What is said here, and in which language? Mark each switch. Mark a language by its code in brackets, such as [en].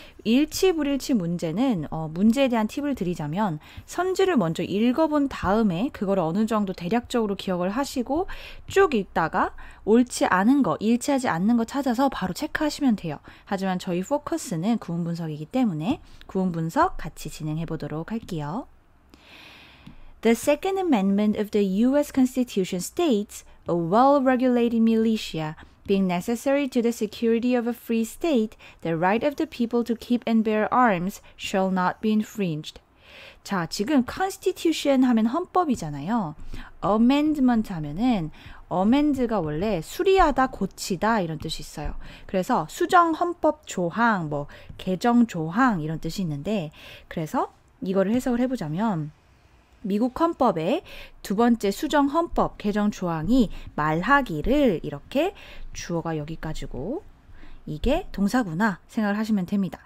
[ko] 일치불일치 문제는 문제에 대한 팁을 드리자면 선지를 먼저 읽어본 다음에 그걸 어느 정도 대략적으로 기억을 하시고 쭉 읽다가 옳지 않은 거, 일치하지 않는 거 찾아서 바로 체크하시면 돼요. 하지만 저희 포커스는 구문 분석이기 때문에 구문 분석 같이 진행해 보도록 할게요. [en] The Second Amendment of the U.S. Constitution states a well-regulated militia being necessary to the security of a free state, the right of the people to keep and bear arms shall not be infringed. [ko] 자, 지금 Constitution 하면 헌법이잖아요. Amendment 하면은 amend가 원래 수리하다, 고치다 이런 뜻이 있어요. 그래서 수정 헌법 조항, 개정 조항 이런 뜻이 있는데 그래서 이거를 해석을 해보자면 미국 헌법의 두 번째 수정 헌법 개정 조항이 말하기를 이렇게 주어가 여기까지고 이게 동사구나 생각을 하시면 됩니다.